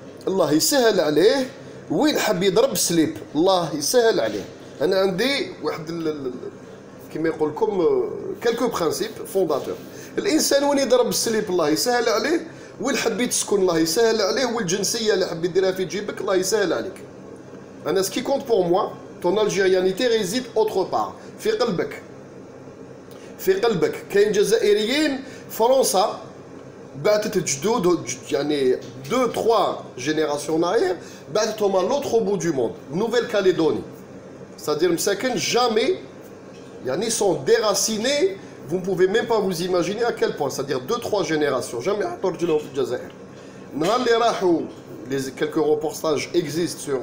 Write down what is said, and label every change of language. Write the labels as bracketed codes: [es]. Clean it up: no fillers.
[ar] الله يسهل عليه وين حب يضرب سليب الله يسهل عليه. أنا عندي واحد كما يقول لكم [fr] quelques principes fondateurs. [ar] الإنسان وين يضرب السليب الله يسهل عليه وين حبيت تسكن الله يسهل عليه والجنسية اللي حبيت ديرها في جيبك الله يسهل عليك. [fr] أنا ce qui compte pour moi ton algérianité réside autre part [ar] في قلبك. في قلبك كاين جزائريين فرنسا بعثت جدود يعني [fr] 2-3 générations en arrière [ar] بعثتهم [fr] à l'autre bout du monde Nouvelle-Calédonie c'est-à-dire [ar] مساكن [fr] jamais [ar] يعني [fr] sont déracinés vous ne pouvez même pas vous imaginer à quel point c'est-à-dire 2-3 générations jamais [ar] حطوا رجلهم في الجزائر نهار اللي راحوا [fr] quelques reportages existent